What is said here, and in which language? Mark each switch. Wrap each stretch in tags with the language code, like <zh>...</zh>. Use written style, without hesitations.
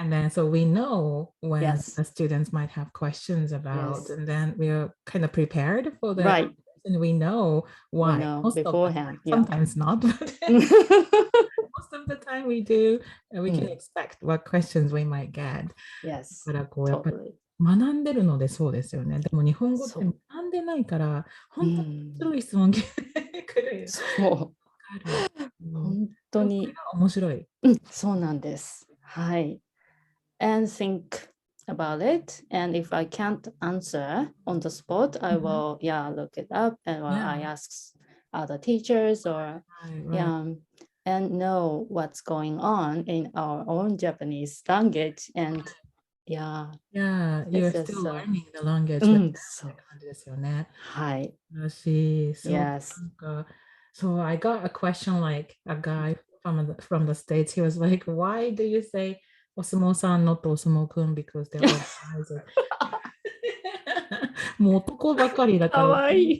<en>And then so we know when the students might have questions about, and then we're kind of prepared for that. Right. And we know why. We know Most beforehand. Sometimes not, but most of the time we do. And we can expect what questions we might get. Yes.</en> <ja>だからこうやっぱり学んでるのでそうですよね。でも日本語って学んでないから、本当に面白い質問来る。そう。本当に。面白い。そうなんです。はい。</ja> <en>And think about it. And if I can't answer on the spot, I will, look it up and I ask other teachers or, and know what's going on in our own Japanese language. And you're still learning the language.</en> <ja>そう感じですよね。はい。らしい。</ja> <en>Yes. So I got a question like a guy from the States. He was like, why do you say お相撲さん not お相撲くん because they're all guys.</en> <ja>もう男ばかりだから、かわいい。</ja>